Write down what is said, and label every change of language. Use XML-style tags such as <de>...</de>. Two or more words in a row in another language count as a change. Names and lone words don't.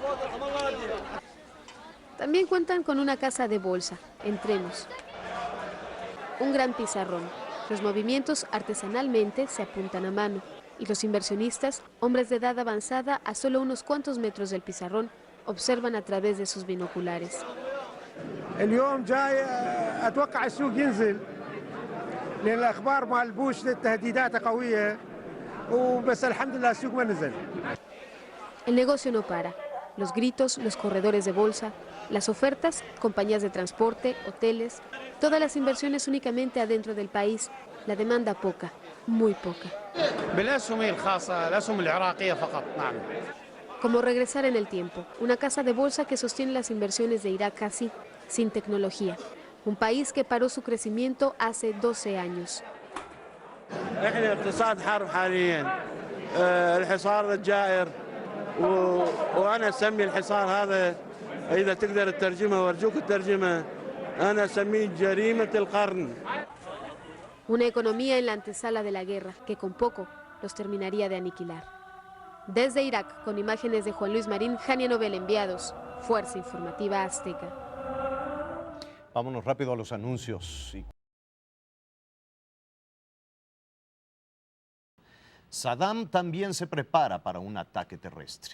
<es>También cuentan con una casa de bolsa, entremos. Un gran pizarrón. Los movimientos artesanalmente se apuntan a mano y los inversionistas, hombres de edad avanzada, a solo unos cuantos metros del pizarrón, observan a través de sus binoculares.</es> <ar>اليوم جاي اتوقع السوق ينزل لان الاخبار مال بوش تهديداته قويه وبس الحمد لله السوق ما نزل.</ar> <es>El negocio no para. Los gritos, los corredores de bolsa, las ofertas, compañías de transporte, hoteles, todas las inversiones únicamente adentro del país. La demanda poca, muy poca.</es> <ar>بالاسهم الخاصه الاسهم العراقيه فقط نعم.</ar> <es>Como regresar en el tiempo, una casa de bolsa que sostiene las inversiones de Irak casi sin tecnología. Un país que paró su crecimiento hace 12 años.</es> <ar>احنا اقتصاد حرب حاليا الحصار الجائر وانا اسمي الحصار هذا اذا تقدر تترجمه وارجوك الترجمه انا اسميه جريمه القرن.</ar> <es>Una economía en la antesala de la guerra que con poco los terminaría de aniquilar. Desde Irak, con imágenes de Juan Luis Marín, Jania Nobel, enviados, Fuerza Informativa Azteca. Vámonos rápido a los anuncios. Saddam también se prepara para un ataque terrestre.</es>